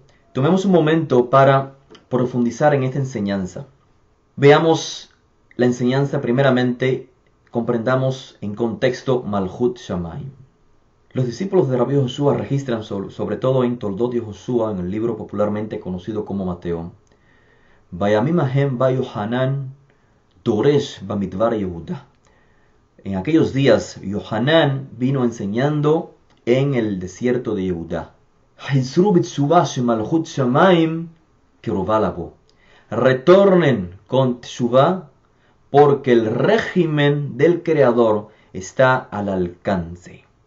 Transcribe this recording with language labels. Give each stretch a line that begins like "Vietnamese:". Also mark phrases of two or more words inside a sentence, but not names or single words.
Spanish: Tomemos un momento para profundizar en esta enseñanza. Veamos la enseñanza primeramente, comprendamos en contexto
Hebrew: מלכות שמים.
Spanish: Los discípulos de Rabbi Joshua registran sobre todo en Toldot Joshua, en el libro popularmente conocido como Mateo.
Hebrew: ובימים ההם בא יוחנן דורש במדבר יהודה.
Spanish: En aquellos días, Yohanan vino enseñando en el desierto de Yehuda. Retornen con Teshuvah porque el régimen del Creador está al alcance.